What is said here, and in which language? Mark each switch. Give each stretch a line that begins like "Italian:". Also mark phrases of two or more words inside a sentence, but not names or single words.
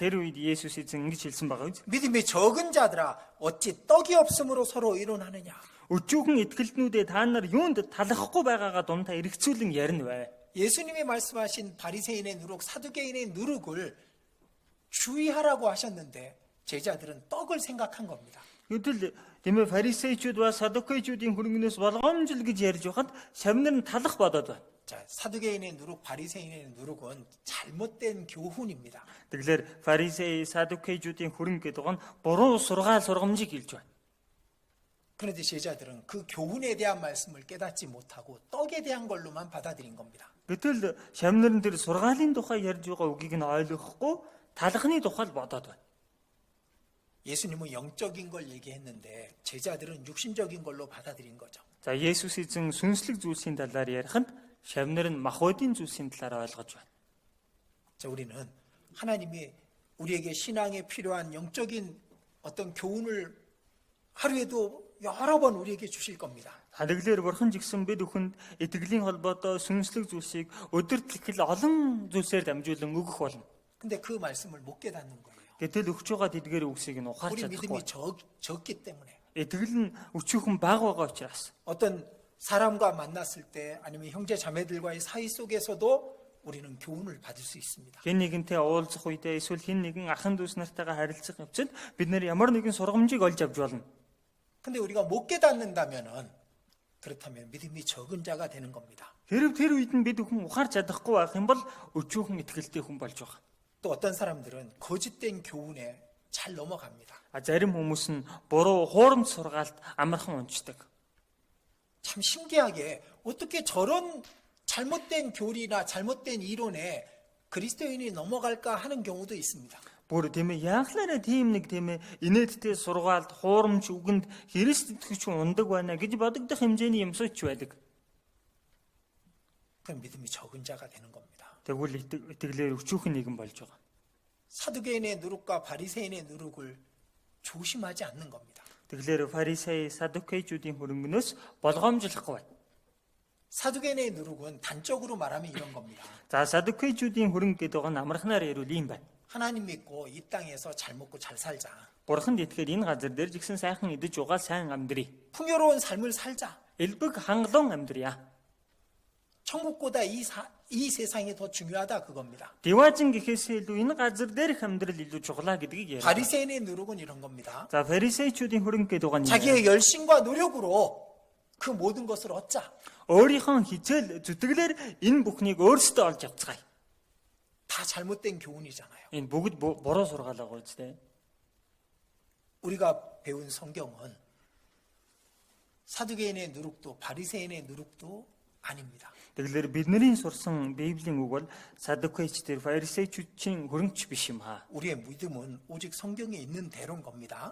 Mongolian: Тэр үед Есүс эзэн ингэж хэлсэн байгаа биз?
Korean: 믿음이 적은 자들아 어찌 떡이 없음으로 서로 의논하느냐.
Mongolian: Өчүүхэн итгэлтнүүдээ та нар юунд талахгүй байгаагаа дундаа эргцүүлэн ярина вэ?
Korean: 예수님이 말씀하신 바리새인의 누룩, 사두개인의 누룩을 주의하라고 하셨는데 제자들은 떡을 생각한 겁니다.
Mongolian: Гэтэл тиймээ фарисеучуд ба садукейчүүдийн хөрөнгнөөс болгоомжл гэж ярьж байхад шавнар нь талах бодоод байна.
Korean: 자, 사두개인의 누룩, 바리새인의 누룩은 잘못된 교훈입니다.
Mongolian: Тэгэхээр фарисей, садукейчүүдийн хөрөнгө гэдэг нь буруу сургаал сургамжийг хэлж байна.
Korean: 그런데 제자들은 그 교훈에 대한 말씀을 깨닫지 못하고 떡에 대한 걸로만 받아들인 겁니다.
Mongolian: Гэтэл шавнар нь тэр сургаалын тухай ярьж байгаа үгийг нь ойлгохгүй талхны тухай л бодоод байна.
Korean: 예수님은 영적인 걸 얘기했는데 제자들은 육신적인 걸로 받아들인 거죠.
Mongolian: За Есүс эзэн сүнслэг зүйлсийн талаар ярихад шавнар нь махбодийн зүйлсийн талаар ойлгож байна.
Korean: 자, 우리는 하나님이 우리에게 신앙에 필요한 영적인 어떤 교훈을 하루에도 여러 번 우리에게 주실 겁니다.
Mongolian: Хараглаар бурхан жигсэн бид бүхэнд итгэлийн холбоотой сүнслэг зүйлсийг өдөрт ихэл олон зүйлсээр дамжуулан өгөх болно.
Korean: 근데 그 말씀을 못 깨닫는 거예요.
Mongolian: Гэтэл өгч байгаа тэдгээр үгсийг нь ухаарч
Korean: 우리 믿음이
Mongolian: чадахгүй.
Korean: 적기 때문에
Mongolian: Итгэл нь өчүүхэн бага байгаа учраас
Korean: 어떤 사람과 만났을 때 아니면 형제 자매들과의 사이 속에서도 우리는 교훈을 받을 수 있습니다.
Mongolian: хэн нэгэнтэй уулзах үедээ эсвэл хэн нэгэн ахын дүүс нартайгаа харилцах явцад бид нэр ямар нэгэн сургамжийг олж авч болно.
Korean: 근데 우리가 못 깨닫는다면은 그렇다면 믿음이 적은 자가 되는 겁니다.
Mongolian: Хэрэг тэр үед нь бид бүхэн ухаарч чадахгүй байх юм бол өчүүхэн итгэлтэй хүн болж байгаа.
Korean: 또 어떤 사람들은 거짓된 교훈에 잘 넘어갑니다.
Mongolian: Зарим хүмүүс нь буруу хуурамч сургаалт амархан унцдаг.
Korean: 참 신기하게 어떻게 저런 잘못된 교리나 잘못된 이론에 그리스도인이 넘어갈까 하는 경우도 있습니다.
Mongolian: Бүр тийм ээ яахлаараа тийм нэг тийм ээ инээдтэй сургаалт хуурамч үгэнд Христ итгэж ундаг байна гэж бодогдох хэмжээний юмсууч байдаг.
Korean: 그럼 믿음이 적은 자가 되는 겁니다.
Mongolian: Тэгвэл итгэлээр өчүүхэн нэгэн болж байгаа.
Korean: 사두개인의 누룩과 바리새인의 누룩을 조심하지 않는 겁니다.
Mongolian: Тэгэлэр фарисей, садукейчүүдийн хөрөнгнөөс болгоомжлохгүй байна.
Korean: 사두개인의 누룩은 단적으로 말하면 이런 겁니다.
Mongolian: За садукейчүүдийн хөрөнгө гэдэг нь амархнаар ярил ийм байна.
Korean: 하나님 믿고 이 땅에서 잘 먹고 잘 살자.
Mongolian: Бурханд итгэхээр энэ газар дээр жигсэн сайхан идэж угаал сайн амьдрий.
Korean: 풍요로운 삶을 살자.
Mongolian: Элбэг хангалуун амьдрья.
Korean: 천국보다 이 세상이 더 중요하다 그겁니다.
Mongolian: Диваажин гэхээс илүү энэ газар дээрх амьдрал илүү чухлаа гэдгийг яриа.
Korean: 바리새인의 누룩은 이런 겁니다.
Mongolian: За фарисейчүүдийн хөрөнгө гэдэг нь
Korean: 자기의 열심과 노력으로 그 모든 것을 얻자.
Mongolian: өөрийнхөө хичээл зүтгэлээр энэ бүхнийг өөрсдөө олж авцгаая.
Korean: 다 잘못된 교훈이잖아요.
Mongolian: Энэ бүгд буруу сургаал байгаа үстэй.
Korean: 우리가 배운 성경은 사두개인의 누룩도 바리새인의 누룩도 아닙니다.
Mongolian: Тэгэлэр бидний сурсан Библийн үг бол садукейчдэр фарисейчүүдийн хөрөнгөч биш юм аа.
Korean: 우리의 믿음은 오직 성경에 있는 대로인 겁니다.